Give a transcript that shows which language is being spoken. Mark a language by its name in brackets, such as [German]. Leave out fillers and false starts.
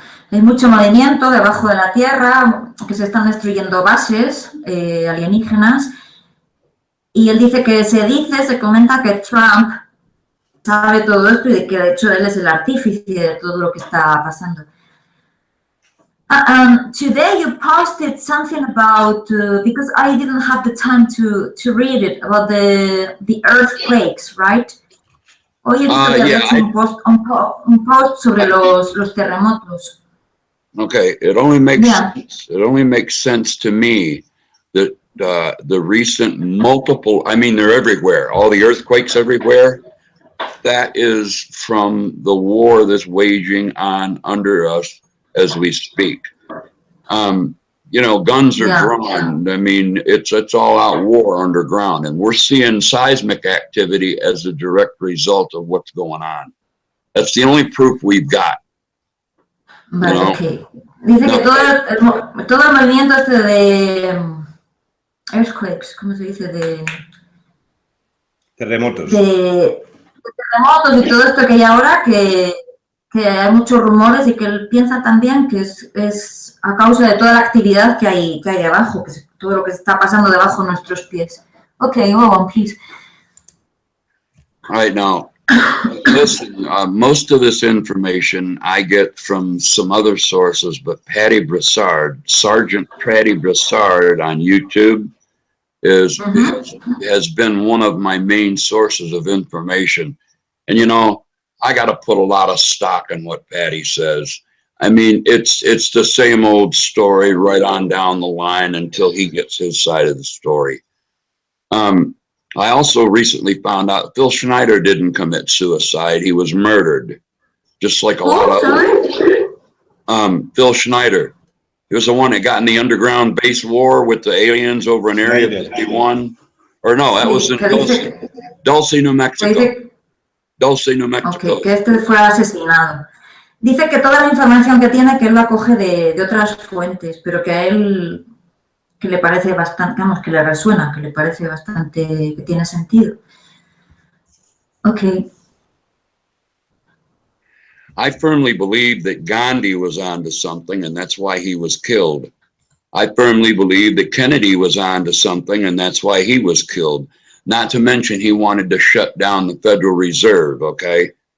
[Spanish] Hay mucho movimiento debajo de la tierra, que se están destruyendo bases alienígenas, y él dice que se comenta que Trump sabe todo esto y de que de hecho él es el artífice de todo lo que está pasando. [English] Today you posted something about, because I didn't have the time to read it, about the earthquakes, right? [Spanish] Hoy he visto que había hecho un post sobre los terremotos. [English] Okay, it only makes sense to me that the recent multiple, I mean, they're everywhere, all the earthquakes everywhere, that is from the war that's waging on under us as we speak. You know, guns are drawn. I mean, it's all out war underground, and we're seeing seismic activity as a direct result of what's going on. That's the only proof we've got. Vale, you know? Okay. [Spanish] Dice que todo el movimiento este de earthquakes, ¿cómo se dice? De terremotos. De terremotos y todo esto que hay ahora, que hay muchos rumores y que él piensa también que es a causa de toda la actividad que hay abajo, que es todo lo que está pasando debajo de nuestros pies. [English] Okay, go on, please. All right, now, listen, most of this information I get from some other sources, but Patty Broussard, Sergeant Patty Broussard on YouTube has been one of my main sources of information. And, you know, I got to put a lot of stock in what Patty says. I mean, it's the same old story right on down the line until he gets his side of the story. I also recently found out Phil Schneider didn't commit suicide. He was murdered, just like a lot of Phil Schneider. He was the one that got in the underground base war with the aliens over in Area 51. Or no, that was in Dulce, New Mexico. Dulce, New Mexico. [Spanish] Okay, que este fue asesinado. Dice que toda la información que tiene, que él la coge de otras fuentes, pero que a él que le parece bastante, vamos, que le resuena, que le parece bastante, que tiene sentido. [English] Okay. I firmly believe that Gandhi was onto something, and that's why he was killed. I firmly believe that Kennedy was onto something, and that's why he was killed. Not to mention he wanted to shut down the Federal Reserve, okay?